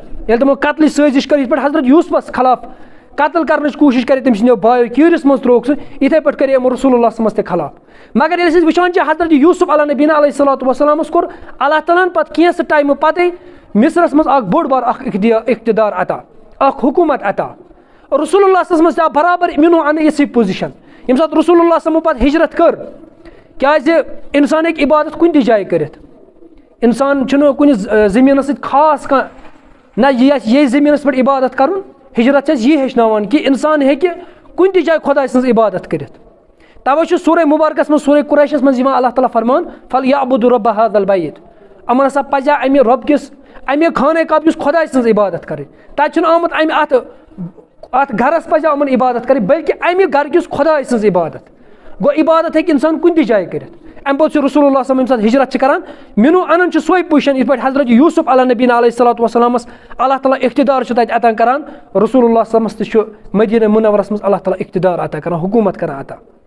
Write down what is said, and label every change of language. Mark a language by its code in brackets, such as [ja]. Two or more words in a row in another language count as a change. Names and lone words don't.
[ks] ییٚلہِ تِمو قتلٕچ سٲزِش کٔر, یِتھ پٲٹھۍ حضرت یوٗسفس خلاف قتل کرنٕچ کوٗشِش کرے تٔمۍ سٕنٛدیو بایو, کیٖرِس منٛز ترٛووُکھ سُہ, یِتھے پٲٹھۍ کرے یِمو رسول اللہ [ar] صلی اللہ علیہ وسلم [ks] تہِ خلاف. مگر ییٚلہِ أسۍ وٕچھان چھِ حضرت یوٗسف [ar] علیٰ نبیٖنا علیہ صلاتُ وسلامس [ks] کوٚر اللہ تعالیٰ ہن پتہٕ کینٛژھٕ ٹایمہٕ پتے مصرس منٛز اکھ بوٚڑ بار اکھ اقتدار عطا, اکھ حکوٗمت عطا. رسول اللہ [ar] صلی اللہ علیہ وسلم [ks] تہِ آو برابر مِنو انہٕ یِژھٕے پُزِشن. ییٚمہِ ساتہٕ رسول اللہ [ar] صلی اللہ علیہ وسلم [ks] پتہٕ ہجرت کٔر, کیازِ اِنسان ہیٚکہِ عبادت کُنہِ تہِ جایہِ کٔرِتھ, اِنسان چھُنہٕ کُنہِ زٔمیٖنس سۭتۍ خاص کانٛہہ نہ یہِ آسہِ ییٚتھۍ زٔمیٖنس پٮ۪ٹھ عبادت کرُن. ہجرت چھِ اَسہِ یہِ ہیٚچھناوان کہِ اِنسان ہیٚکہِ کُنہِ تہِ جایہِ خۄداے سٕنٛز عبادت کٔرِتھ. تَوے چھُ سورہ مُبارکس منٛز سورہ قُریشس منٛز یِوان اللہ تعالیٰ فرمان [ar] فَلْیَعْبُدُوا رَبَّ هَذَا الْبَیْتِ, [ks] یِمن ہسا پزِ اَمہِ رۄب کِس اَمہِ خانہ کعبہٕ کِس خۄداے سٕنٛز عبادت کَرٕنۍ. تَتہِ چھُنہٕ آمُت اَمہِ اَتھ گرس پزِ یِمن عبادت کَرٕنۍ, بٔلکہِ اَمہِ گرٕ کِس خۄداے سٕنٛز عبادت. گوٚو عبادت ہیٚکہِ اِنسان کُنہِ تہِ جایہِ کٔرِتھ. اَمہِ پوٚتُس چھُ رسول اللہ [ar] صلی اللہ علیہ وسلم [ks] ییٚمہِ ساتہٕ ہجرت چھِ کران, مِنو اَنان چھُ سۄے پُزِشن یِتھ پٲٹھۍ حضرت یوٗسف [ar] علیٰ نبیٖنا علیہ صلاتُ وسلامس [ks] اللہ تعالیٰ اقتدار چھُ تَتہِ عطا کران, رسول اللہ [ar] صلی اللہ علیہ وسلمس [ks] تہِ چھُ مدیٖنہ مُنورس منٛز اللہ تعالیٰ اقتدار عطا کران, حکوٗمت کران عطا.